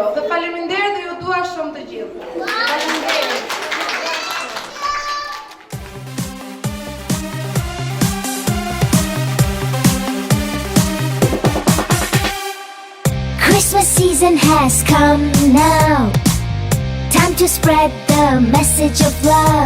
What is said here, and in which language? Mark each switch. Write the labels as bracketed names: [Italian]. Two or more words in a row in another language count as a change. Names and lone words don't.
[Albanian] Dhe faleminderit dhe ju dua shumë të gjithë. Faleminderit. [English] Christmas season has come now. Time to spread the message of love.